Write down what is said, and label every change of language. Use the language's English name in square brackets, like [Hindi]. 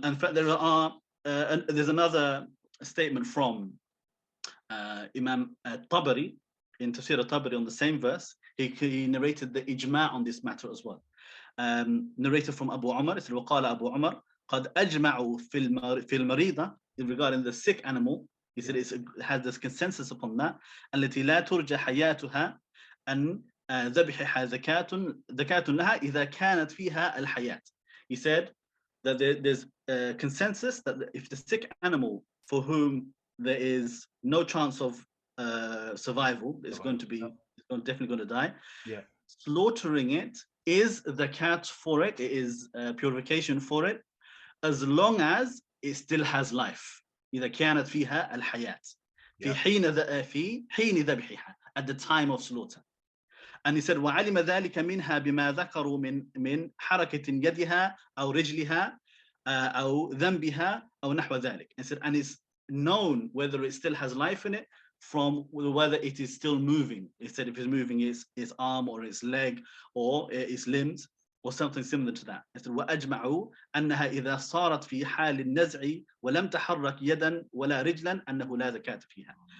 [English] In fact, there's another statement from Imam Tabari in Tafsir al-Tabari on the same verse. He narrated the ijma' on this matter as well. Narrated from Abu Umar, it said, وقال Abu Umar [Arabic] قد أجمعوا في المريضة, [English] regarding the sick animal. He said it has this consensus upon that. [Arabic] التي لا ترجى حياتها أن ذبحها زكاة لها إذا كانت فيها الحياة. [English] He said that there's a consensus that if the sick animal for whom there is no chance of survival, is definitely going to die, slaughtering it is zakat for it, it is purification for it, as long as it still has life. [Arabic] إذا كانت فيها الحياة في حين ذبحها, [English] at the time of slaughter. And he said [Arabic] وعلم ذلك منها بما ذكروا من حركة يدها أو رجلها أو ذنبها أو نحو ذلك. [English] And said, and it's known whether it still has life in it from whether it is still moving. He said if it's moving its arm or its leg or its limbs or something similar to that. He said [Arabic] وأجمعوا أنها إذا صارت في حال النزع ولم تحرك يدا ولا رجلا أنه لا زكاة فيها.